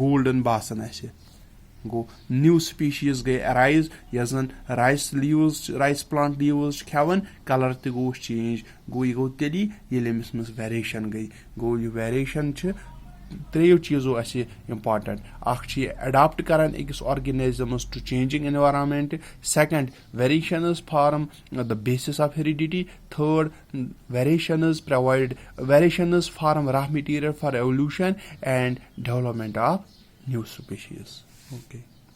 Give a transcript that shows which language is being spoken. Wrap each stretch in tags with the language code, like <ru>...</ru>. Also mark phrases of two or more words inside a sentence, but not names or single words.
<ks>گولڈن باسان اسہِ گوٚو</ks> <en>new species</en> <ks>گٔے رایز یۄس زن</ks> <en>rice leaves rice plant leaves</en> <ks>چھِ کھٮ۪وان کلر تہِ گوٚوُس چینج گوٚو یہِ گوٚو تیٚلی ییٚلہِ أمِس منٛز ویریشن گٔے گوٚو یہِ ویریشن چھِ ترٛیٚیو چیٖزو اسہِ امپارٹنٹ اکھ چھِ یہِ اڈاپٹ کران أکِس آرگنزمس</ks> <en>to changing environment second variations form the basis of heredity third variations form raw material for evolution and development of new species okay</en>